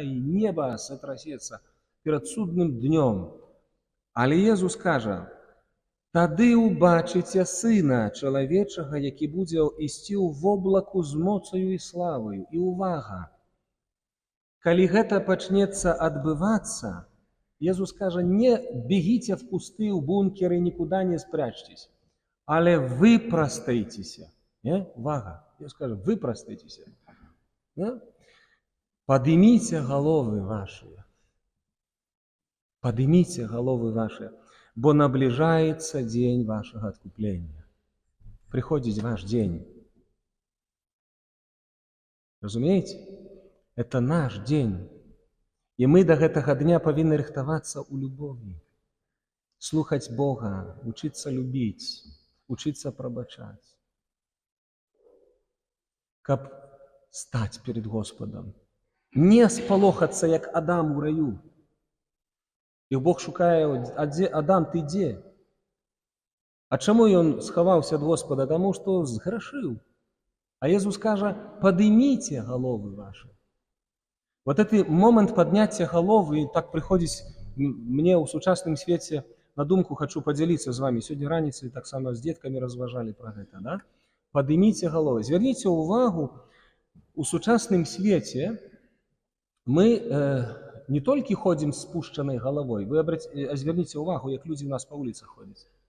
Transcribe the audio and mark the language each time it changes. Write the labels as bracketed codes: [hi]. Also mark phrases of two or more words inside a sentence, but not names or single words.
[be] І неба сотрасецца перад судным днём. Але Езус кажа: тады убачыце Сына Чалавечага, які будзе ісці ў воблаку з моцаю і славаю. І увага! Калі гэта пачнецца адбывацца, Езус кажа: [ru] не бегите в кусты, в бункеры, никуда не спрячьтесь, [be] але выпрастайтеся. Увага! Езус кажа: выпрастайтеся. [ru] Подымите головы ваши. Подымите головы ваши, бо наближается день вашего откупления. Приходит ваш день. [be] Разумееце? [ru] Это наш дзень. [be] І мы да гэтага дня павінны рыхтавацца ў любові. Слухаць Бога, учыцца любіць, учыцца прабачаць. Каб стаць перед Господом. Не спалохацца, як Адам у раю. І Бог шукае, а дзе Адам, ты дзе? А чаму ён схаваўся ад Господа? Таму што зграшыў. А Езус кажа, падыміце галовы ваши. [ru] Вот этот момент поднятия головы так приходит мне [be] ў сучасным свеце на думку, хочу подзяліцца з вами. Сёння раніцай таксама з дзеткамі разважалі пра гэта, да? Падыміце галовы. Звярніце ўвагу, у сучасным свеце мы не толькі ходзім з спушчанай галавой, вы звярніце ўвагу, як людзі ў нас па вуліцах ходзяць.